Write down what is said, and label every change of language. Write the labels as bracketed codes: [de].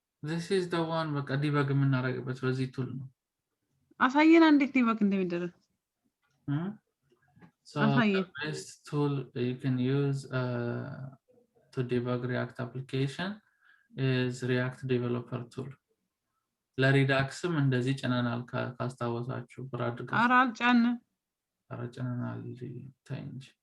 [en] this is the one [am] በቃ ዲበግ የምናደርግበት በዚህ ቱል ነው። አሳየና እንዴት ዲበግ እንደሚደረግ። [en] So the best tool you can use to debug React application is React developer tool. [am] ለሪዳክስም እንደዚህ ጭነናል ካስታወሳችሁ ብራድ ጋር ጭነናል ታይ እንጂ